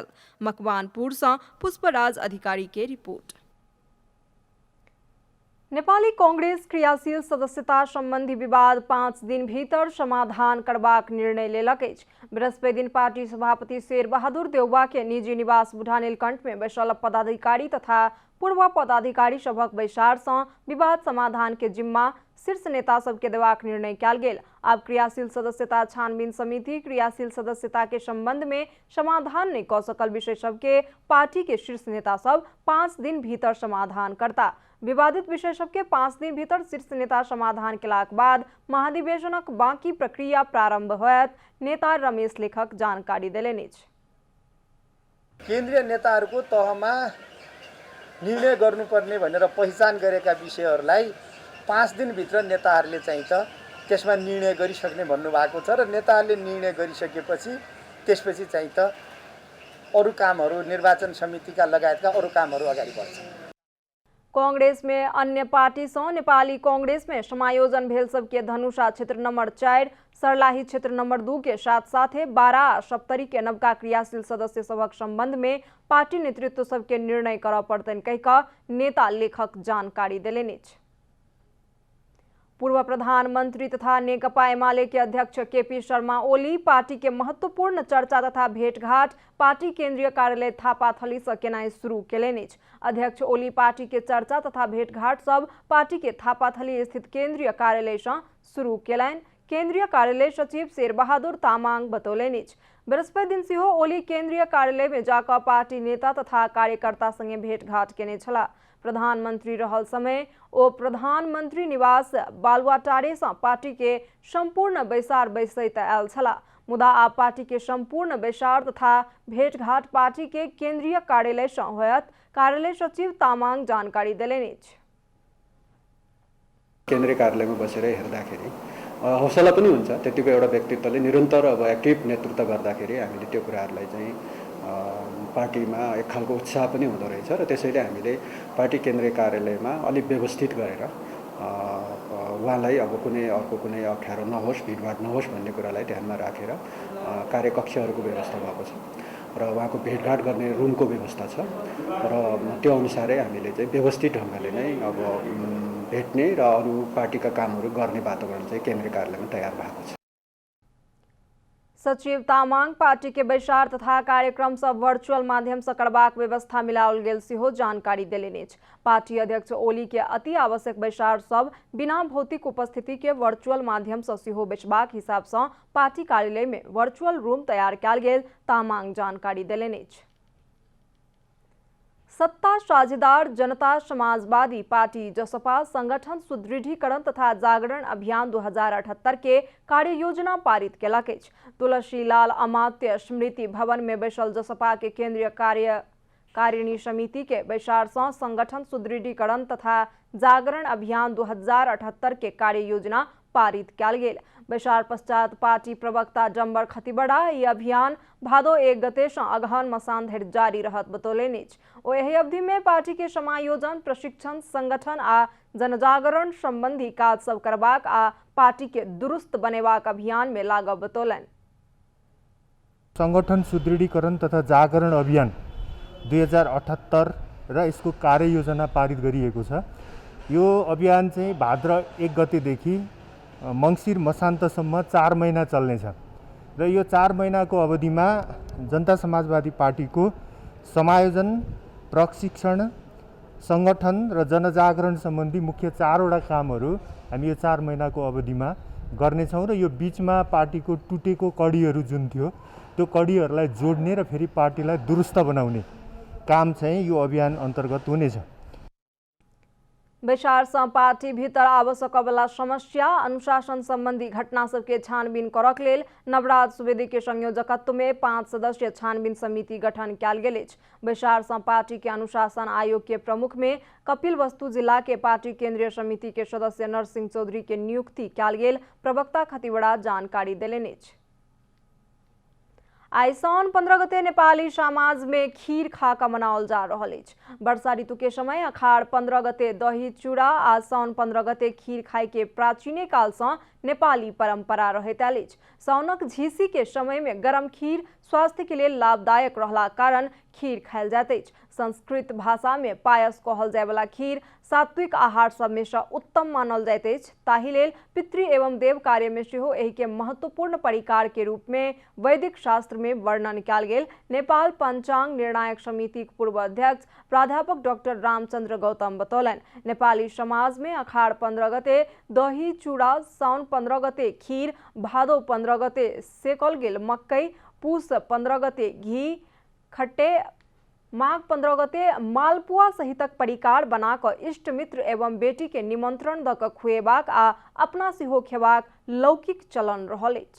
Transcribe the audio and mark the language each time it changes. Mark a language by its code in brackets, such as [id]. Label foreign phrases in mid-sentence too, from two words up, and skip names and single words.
[mai] मकवानपुर से पुष्पराज अधिकारी के रिपोर्ट। नेपाली कांग्रेस क्रियाशील सदस्यता संबंधी विवाद 5 दिन भीतर समाधान करबाक निर्णय लेलक अछि। बृहस्पति दिन पार्टी सभापति शेर बहादुर देउवा के निजी निवास बुढ़ा नीलकंठ में बैसल पदाधिकारी तथा पूर्व पदाधिकारी सभक बैसार से विवाद समाधान के जिम्मा शीर्ष नेता सबके देबाक निर्णय कयल गेल। अब क्रियाशील सदस्यता छानबीन समिति क्रियाशील सदस्यता के संबंध में समाधान नहीं क सकल विषय सबके पार्टी के शीर्ष नेता सब 5 दिन भीतर समाधान करता। विवादित विषय सबके 5 दिन भीतर शीर्ष नेता समाधान केलाक बाद महाधिवेशनक बाँकी प्रक्रिया प्रारंभ होयत नेता रमेश लेखक जानकारी देलनि। [ne] केन्द्रीय नेताहरूको तहमा निर्णय गर्नुपर्ने भनेर पहिचान गरेका विषयहरूलाई 5 दिनभित्र नेताहरूले चाहिँ त त्यसमा निर्णय गरिसक्ने भन्नुभएको छ र नेताहरूले निर्णय गरिसकेपछि त्यसपछि चाहिँ त अरू कामहरू निर्वाचन समितिका लगायतका अरू कामहरू अगाडि बढ्छन्। [mai] कांग्रेस में अन्य पार्टी से नेपाली कांग्रेस में समायोजन भेल सबके धनुषा क्षेत्र नंबर 4 सर्लाही क्षेत्र नंबर 2 के साथ साथ 12 सप्तरी के नवका क्रियाशील सदस्य सबक संबंध में पार्टी नेतृत्व सबके निर्णय कर पड़तन कह नेता लेखक जानकारी देलनि। पूर्व प्रधानमंत्री तथा नेकपा एमाले के अध्यक्ष केपी शर्मा ओली पार्टी के महत्वपूर्ण चर्चा तथा भेंटघाट पार्टी केंद्रीय कार्यालय थापाथली से केनाई शुरू केलनि। अध्यक्ष ओली पार्टी के चर्चा तथा भेंटघाट सब पार्टी के थापाथली स्थित केंद्रीय कार्यालय से शुरू केलनि। केंद्रीय कार्यालय सचिव शेर बहादुर तामाङ बतौलनि। बृहस्पति दिन सेहो ओली केंद्रीय कार्यालय में जाकर पार्टी नेता तथा कार्यकर्ता संगे भेंटघाट केने छला। प्रधानमंत्री रहल समय ओ प्रधानमंत्री निवास बालुवाटारे से पार्टी के संपूर्ण बैसार बैसैत आयल छला। मुदा आप पार्टी के संपूर्ण बैसार तथा भेंटघाट पार्टी के केंद्रीय कार्यालय से होयत कार्यालय सचिव तामाङ जानकारी देलनि। [ne] केन्द्रीय कार्यालयमा बसेर हेर्दाखेरि हौसला पनि हुन्छ त्यतिको एउटा व्यक्तित्वले निरन्तर अब एक्टिभ नेतृत्व गर्दाखेरि हामीले त्यो कुराहरूलाई चाहिँ पार्टीमा एक खालको उत्साह पनि हुँदो रहेछ र त्यसैले हामीले पार्टी केन्द्रीय कार्यालयमा अलिक व्यवस्थित गरेर उहाँलाई अब कुनै अर्को कुनै अप्ठ्यारो नहोस् भिडभाड नहोस् भन्ने कुरालाई ध्यानमा राखेर कार्यकक्षहरूको व्यवस्था भएको छ र उहाँको भेटघाट गर्ने रुमको व्यवस्था छ र त्यो अनुसारै हामीले चाहिँ व्यवस्थित ढङ्गले नै अब भेट्ने र अरू पार्टीका कामहरू गर्ने वातावरण चाहिँ केन्द्रीय कार्यालयमा तयार भएको छ। [mai] सचिव तामाङ पार्टी के बैसार तथा कार्यक्रम सब वर्चुअल माध्यम से करबाक व्यवस्था मिलाओल गेल सेहो जानकारी देलनि। पार्टी अध्यक्ष ओली के अति आवश्यक बैसार सब बिना भौतिक उपस्थिति के वर्चुअल माध्यम से सेहो बेचबाक हिसाब से पार्टी कार्यालय में वर्चुअल रूम तैयार कयल गेल तामाङ जानकारी देलनि। सत्ता साझेदार जनता समाजवादी पार्टी जसपा संगठन सुदृढ़ीकरण तथा जागरण अभियान 2078 के कार्य योजना पारित केलक। तुलसीलाल अमात्य स्मृति भवन में बैसल जसपा के केंद्रीय कार्यकारिणी समिति के बैसार से संगठन सुदृढ़ीकरण तथा जागरण अभियान 2078 के कार्य योजना पारित कयल गेल। बैसार पश्चात पार्टी प्रवक्ता डम्बर खतिवड़ा ये अभियान भादो 1 गते से अगहन मसान धरि जारी रहत बतौलनि। ओ एही अवधि में पार्टी के समायोजन प्रशिक्षण संगठन आ जनजागरण संबंधी काज सब करबाक आ पार्टी के दुरुस्त बनेबाक अभियान में लागब बतौलनि। [ne] संगठन सुदृढीकरण तथा जागरण अभियान 2078 र यसको कार्य योजना पारित गरिएको छ। यो अभियान चाहिँ भाद्र 1 गतेदेखि मङ्सिर मसान्तसम्म 4 महिना चल्नेछ र यो 4 महिनाको अवधिमा जनता समाजवादी पार्टीको समायोजन प्रशिक्षण संगठन र जनजागरण सम्बन्धी मुख्य 4 वटा कामहरू हामी यो 4 महिनाको अवधिमा गर्नेछौँ र यो बीचमा पार्टीको टुटेको कडीहरू जुन थियो त्यो कडीहरूलाई जोड्ने र फेरि पार्टीलाई दुरुस्त बनाउने काम चाहिँ यो अभियान अन्तर्गत हुनेछ। [mai] बैसार पार्टी भीतर आवश्यक अबला समस्या अनुशासन संबंधी घटना सबके छानबीन करक लेल नवराज सुवेदी के संयोजकत्व में 5 सदस्यीय छानबीन समिति गठन कयल गेल अछि। बैसार पार्टी के अनुशासन आयोग के प्रमुख में कपिल वस्तु जिला के पार्टी केंद्रीय समिति के सदस्य नरसिंह चौधरी के नियुक्ति कयल गेल प्रवक्ता खतिवड़ा जानकारी देलनि अछि। आई साउन 15 गते नेपाली समाज में खीर खाका मनाओल जा रहल अछि। वर्षा ऋतु के समय अखाड़ 15 गते दही चूड़ा आ साउन 15 गते खीर खाय के प्राचीने काल से नेपाली परंपरा रहैत आयल अछि। साउनक झीसी के समय में गरम खीर स्वास्थ्य के लिए लाभदायक रहला कारण खीर खायल जाइत अछि। संस्कृत भाषा में पायस कहल जाय वाला खीर सात्विक आहार सब में से उत्तम मानल जाइत अछि। ताहि लेल पितृ एवं देव कार्य में सेहो एहि के महत्वपूर्ण परिकार के रूप में वैदिक शास्त्र में वर्णन कयल गेल। नेपाल पंचांग निर्णायक समिति के पूर्व अध्यक्ष प्राध्यापक डॉक्टर रामचंद्र गौतम बतौलनि, नेपाली समाज में अखाड़ 15 गते दही चूड़ा, साउन 15 गते खीर, भादो 15 गते सेकल गेल मकई, पूस 15 गते घी खट्टे, माघ 15 गते मालपुआ सहितक परिकार बना क इष्ट मित्र एवं बेटी के निमंत्रण द क खुएबाक आ अपना सेहो खेबाक लौकिक चलन रहल अछि।